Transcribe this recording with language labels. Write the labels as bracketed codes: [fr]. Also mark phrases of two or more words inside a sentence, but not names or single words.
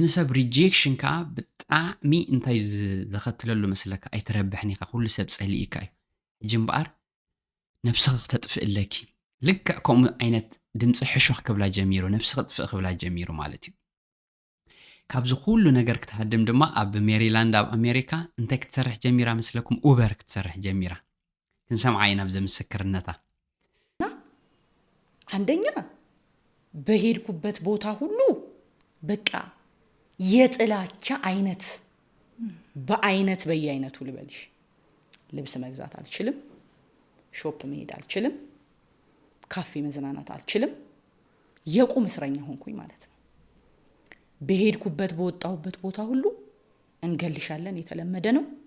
[ti] ንሰብ ሪጀክሽን ከዓ ብጣዕሚ እንታይ ዘኸትለሉ መስለካ ኣይትረብሕኒ ኢኻ ኩሉ ሰብ ጸሊኢካ እዩ ሕጂ እምበኣር ነብስኻ ክተጥፍእለኪ ልክዕ ከምኡ ዓይነት ድምፂ ሕሹኽ ክብላ ጀሚሩ ነብሲ ክጥፍእ ክብላ ጀሚሩ ማለት እዩ ካብዚ ኩሉ ነገር ክትሃድም ድማ ኣብ ሜሪላንድ ኣብ ኣሜሪካ እንታይ ክትሰርሕ ጀሚራ መስለኩም ኡበር ክትሰርሕ ጀሚራ ክንሰምዓ ኢና ብዚ ምስክርነታ [am] አንደኛ በሄድኩበት ቦታ ሁሉ በቃ የጥላቻ አይነት በአይነት በየአይነቱ ልበልሽ ልብስ መግዛት አልችልም ሾፕ መሄድ አልችልም ካፌ መዝናናት አልችልም የቁም እስረኛ ሆንኩኝ ማለት ነው በሄድኩበት በወጣሁበት ቦታ ሁሉ እንገልሻለን የተለመደ ነው